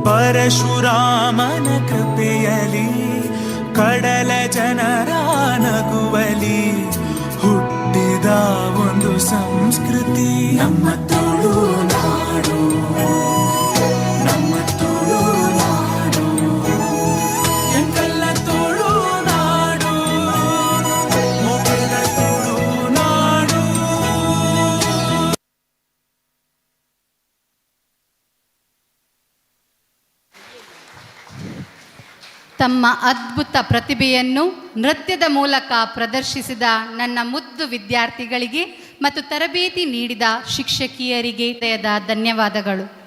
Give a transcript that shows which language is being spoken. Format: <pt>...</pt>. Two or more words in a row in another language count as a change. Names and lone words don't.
<kn>ಪರಶುರಾಮನ ಕೃಪೆಯಲಿ ಕಡಲ ಜನರ ನಗುವಲಿ ಹುಟ್ಟಿದ ಒಂದು ಸಂಸ್ಕೃತಿ ನಮ್ಮ ತುಳುನಾಡು, ನಮ್ಮ ತುಳುನಾಡು,</kn> <tcy>ಎಂಕಲ್ಲ ತುಳುನಾಡು, ಮೊಗಲ ತುಳುನಾಡು.</tcy> <kn>ತಮ್ಮ ಅದ್ಭುತ ಪ್ರತಿಭೆಯನ್ನು ನೃತ್ಯದ ಮೂಲಕ ಪ್ರದರ್ಶಿಸಿದ ನನ್ನ ಮುದ್ದು ವಿದ್ಯಾರ್ಥಿಗಳಿಗೆ ಮತ್ತು ತರಬೇತಿ ನೀಡಿದ ಶಿಕ್ಷಕಿಯರಿಗೆ ಹೃದಯದ ಧನ್ಯವಾದಗಳು.</kn>